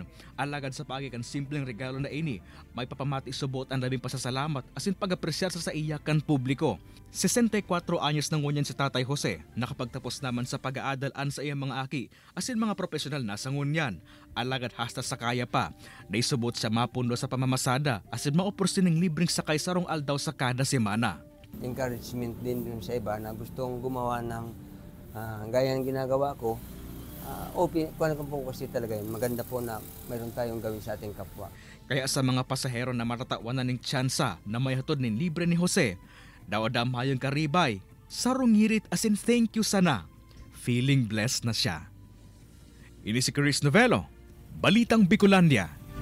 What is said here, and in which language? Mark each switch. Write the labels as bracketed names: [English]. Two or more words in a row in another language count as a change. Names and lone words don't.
[Bikol] Alagad sa pagikan simpleng regalo na ini, may papamati subot ang labing pasasalamat asin pag-apresyar sa iyakan publiko. 64 anyos nang ngunyan si Tatay Jose, nakapagtapos naman sa pag-aadalan sa iyang mga aki asin mga profesional na sa ngunyan. Alagad hasta sa kaya pa, naisubot siya mapundo sa pamamasada asin maoporsin ng libreng sakay sarong aldaw sa kada semana. [Filipino] Encouragement din dun sa iba na gustong gumawa ng gaya ng ginagawa ko. Kung ano po kasi talaga yun, maganda po na mayroon tayong gawin sa ating kapwa. [Bikol] Kaya sa mga pasahero na matatawanan ng tsansa na may hatod ng libre ni Jose, dawadam hayong karibay, sarong ngirit asin [English] thank you [Bikol] sana. [English] Feeling blessed [Filipino] na siya. [Bikol] Ini si Chris Novelo, Balitang Bicolandia.